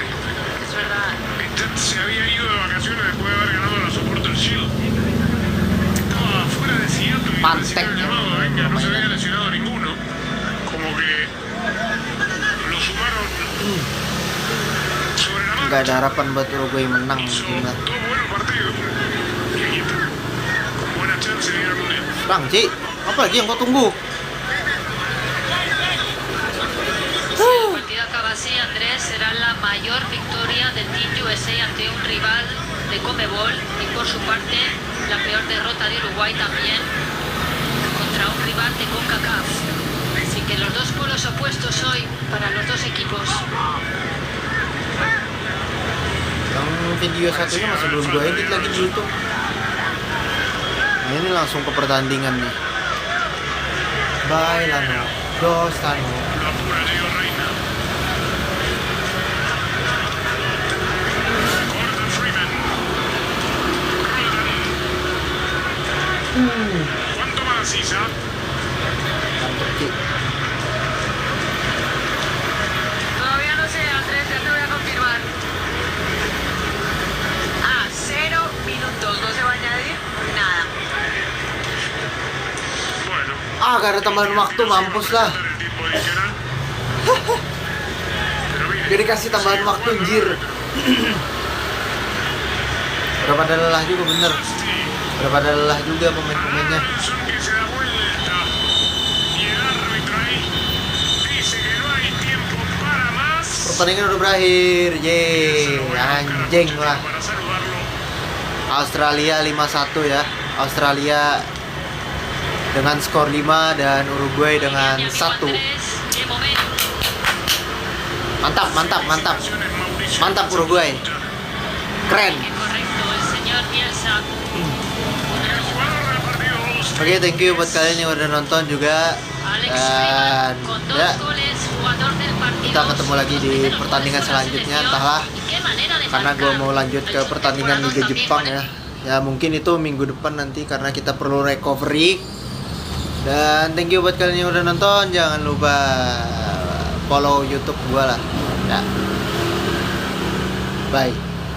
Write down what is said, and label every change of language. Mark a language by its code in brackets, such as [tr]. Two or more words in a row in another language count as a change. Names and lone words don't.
[es] Es verdad. Se había ido de vacaciones después de haber ganado la Supporters Shield. Estaba fuera de Seattle [id] Pantek [es] recién ya, llamado, que no se había [id] permainan. [es] lesionado ninguno. Como que lo sumaron sobre la [id] Nggak [es] marcha. [id] ada harapan buat Uruguay menang [es] Hizo [id] gimana. [es] dos buenos partidos. Y ahí está. Con buena chance de ir al mundial. [id] Bang, Ci, apa lagi yang kau tunggu? [es] Si el partido acaba así, Andrés, será la mayor victoria del Team USA ante un rival de Conmebol y por su parte la peor derrota de Uruguay también contra un rival de CONCACAF. Así que los dos polos opuestos hoy para los dos equipos. [id] Yang video satunya masih belum gue edit lagi di YouTube. Nah, ini langsung ke pertandingan nih. [es] Bailando, dos tano. Lo apura Diego Reina. Corta Freeman. Roldan. ¿Cuánto más, Isa? [id] Mantap, Ci. [es] Todavía no sé, Andrés, ya te voy a confirmar. 0 minutos, no se va a añadir nada. Bueno. [id] Ah, gak ada tambahan waktu, mampus lah. [es] El tiempo adicional. Pero mire, [id] Jadi kasih tambahan [es] sigue [id] waktu, [es] jugando [id] anjir. [es] el árbitro. [id] Udah pada lelah juga bener. [es] Sí. [id] Udah pada lelah juga pemain-pemainnya. [es] Aronson que se da vuelta. Y el árbitro ahí dice que no hay tiempo para más. [id] Pertandingan udah berakhir. Yeay, anjing lah. [es] Para saludarlo. [id] Australia 5-1 ya. Australia dengan skor 5 dan Uruguay dengan [es] Mi amigo [id] 1. [es] Andrés, de momento. [id] Mantap, mantap, mantap. [es] Felicitaciones, Mauricio. [id] Mantap Uruguay. Keren. [es] Que correcto, el señor Bielsa. El jugador del partido Austria. [id] Oke, [en] thank you [id] buat kalian yang udah nonton juga. [es] Alex [id] Dan [es] Freeman con 2 [id] ya, [es] goles, jugador del partido. [id] kita ketemu lagi di pertandingan selanjutnya, entahlah. Karena gue mau lanjut ke pertandingan Liga Jepang ya. Ya mungkin itu minggu depan nanti karena kita perlu recovery. Dan [en] thank you [id] buat kalian yang udah nonton. Jangan lupa follow YouTube gue lah. Ya. Bye.